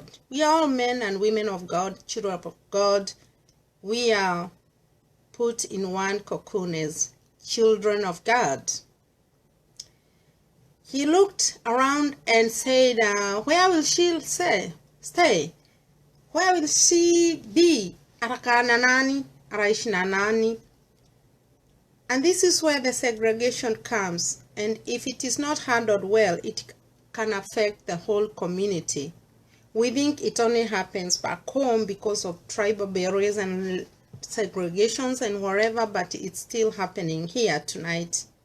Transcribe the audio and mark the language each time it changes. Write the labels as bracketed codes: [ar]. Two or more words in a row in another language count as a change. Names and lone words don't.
[en] We are all men and women of God, children of God. We are put in one cocoon as children of God. He looked around and said, where will she stay? Where will she be? [sw] Arakaa na nani? Araishi na nani? [en] And this is where the segregation comes. And if it is not handled well, it can affect the whole community. We think it only happens back home because of tribal barriers and segregations and whatever, but it's still happening here tonight.